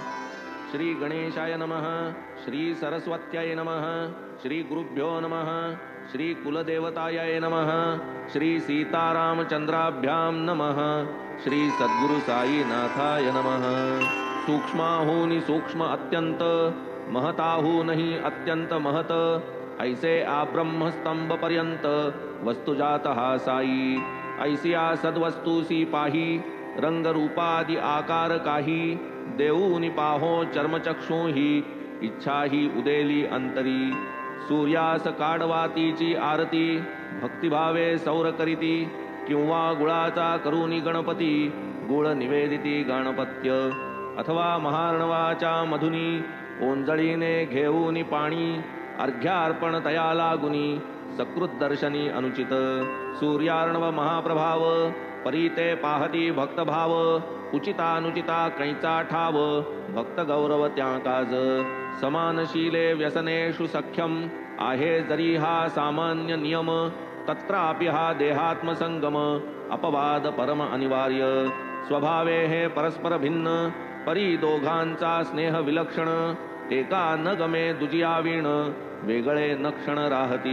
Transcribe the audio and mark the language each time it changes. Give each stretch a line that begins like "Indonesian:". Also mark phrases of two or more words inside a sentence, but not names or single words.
Sanskrit: श्री गणेशाय नमः। श्री सरस्वत्यै नमः। श्री गुरुभ्यो नमः। श्री कुलदेवताय नमः। श्री सीतारामचंद्राभ्यां नमः। श्री सद्गुरु साईनाथाय नमः।
Marathi: सूक्ष्माहूनि सूक्ष्म अत्यंत, महताहू नहीं अत्यंत महत, ऐसे आब्रह्म स्तंभ पर्यंत वस्तु जात हा साई। ऐसिया सद्वस्तुसी पाही, रंग रूपादि आकार काही, देऊनि पाहो चर्मचक्षु ही, इच्छा ही उदेली अंतरी। सूर्यास काडवातीची आरती, भक्तिभावे सौर करीती, किंवा गुळाचा करुनी गणपती, गुळ निवेदिती गणपत्य। अथवा महार्णवाच्या मधुनी, ओंजळीने घेऊनी पाणी, अर्घ्यार्पण तया लागुनी, सकृत दर्शनी अनुचित। सूर्यार्णव महाप्रभाव, परीते पाहती भक्तभाव, उचितानुचिता कैचा ठाव, भक्त गौरव त्या काज।
Sanskrit: समानशीले व्यसनेषु सख्यम,
Marathi: आहे जरी हा सामान्य नियम, तत्रापि हा देहात्मसंगम, अपवाद परम अनिवार्य। स्वभावे हे परस्पर भिन्न, परी दोघांचा स्नेह विलक्षण, एका न गमे दुजिया वीण, वेगळे न क्षण राहती।